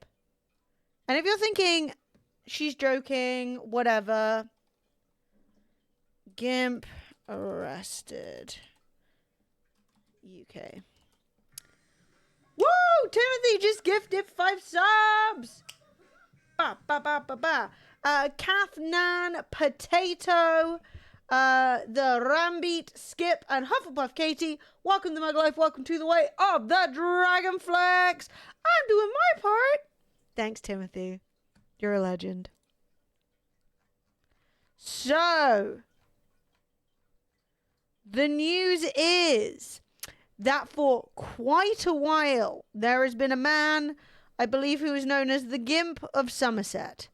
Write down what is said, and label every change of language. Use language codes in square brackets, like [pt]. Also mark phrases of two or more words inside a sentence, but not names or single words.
[en] And if you're thinking, she's joking, whatever. GIMP arrested. UK. Woo! Timothy just gifted 5 subs! Ba ba ba ba ba. Kathnan Potato, the Rambeat, Skip, and Hufflepuff Katie. Welcome to my life. Welcome to the way of the Dragonflex. I'm doing my part. Thanks, Timothy. You're a legend. So, the news is that for quite a while, there has been a man, I believe, who is known as the Gimp of Somerset.